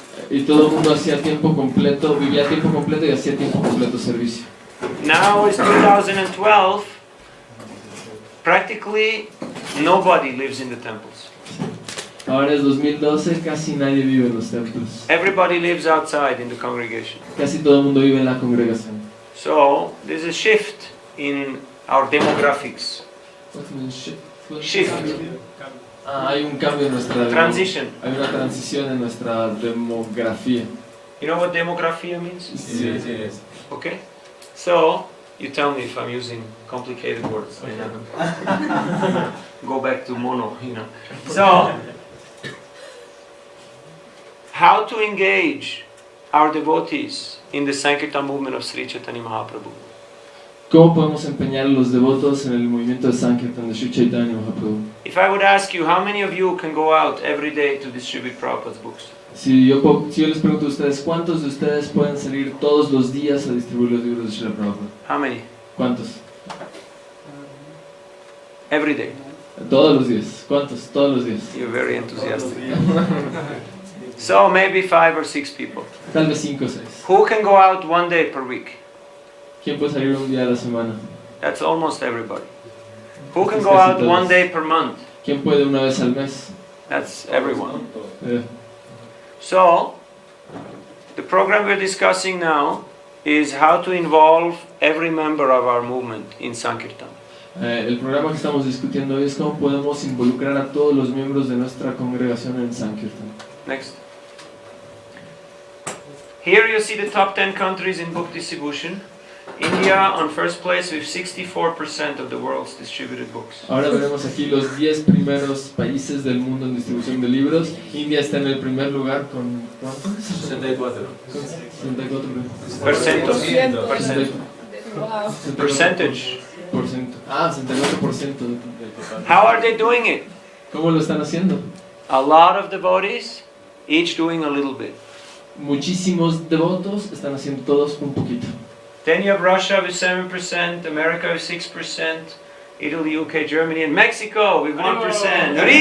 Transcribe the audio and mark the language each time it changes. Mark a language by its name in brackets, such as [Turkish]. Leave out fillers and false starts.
[Spanish] Y todo el mundo hacía tiempo completo, vivía a tiempo completo y hacía tiempo completo servicio. [English] Now it's 2012. Practically nobody lives in the temples. [Spanish] Ahora es 2012, casi nadie vive en los templos. [English] Everybody lives outside in the congregation. [Spanish] Casi todo el mundo vive en la congregación. [English] So there's a shift in our demographics. Shift. [Spanish] Hay un cambio en nuestra [English] Transition. [Spanish] Hay una transición en nuestra demografía. [English] You know what demography means? [Spanish] Sí, sí. [English] Okay. So you tell me if I'm using complicated words. Go back to mono, you know. So how to engage our devotees in the Sankirtan movement of Sri Chaitanya Mahaprabhu? [Spanish] ¿Cómo podemos empeñar a los devotos en el movimiento de Sankirtan de Sri Chaitanya Mahaprabhu? [English] If I would ask you, how many of you can go out every day to distribute Prabhupada's books? [Spanish] Si yo les pregunto a ustedes, ¿cuántos de ustedes pueden salir todos los días a distribuir los libros de Srila Prabhupada? [English] How many? [Spanish] ¿Cuántos? [English] Every day. [Spanish] Todos los días. ¿Cuántos? Todos los días. [English] You're very enthusiastic. So maybe 5 or 6 people. [Spanish] Tal vez 5 o 6. [English] Who can go out one day per week? [Spanish] ¿Quién puede salir un día a la semana? [English] That's almost everybody. Who can go out one day per month? [Spanish] ¿Quién puede una vez al mes? [English] That's everyone. Eh, So, the program we're discussing now is how to involve every member of our movement in Sankirtan. [Spanish] El programa que estamos discutiendo hoy es cómo podemos involucrar a todos los miembros de nuestra congregación en Sankirtan. [English] Next. Here you see the top 10 countries in book distribution. India on first place with 64% of the world's distributed books. [Spanish] Ahora veremos aquí los 10 primeros países del mundo en distribución de libros. India está en el primer lugar con ¿cuánto? 64. Con 64%. [English] Percentage. [Spanish] Ah, 64%. [English] How are they doing it? [Spanish] ¿Cómo lo están haciendo? [English] A lot of devotees, each doing a little bit. [Spanish] Muchísimos devotos están haciendo todos un poquito. [English] Then you have Russia with 7%, America with 6%, Italy, UK, Germany, and Mexico with 1%.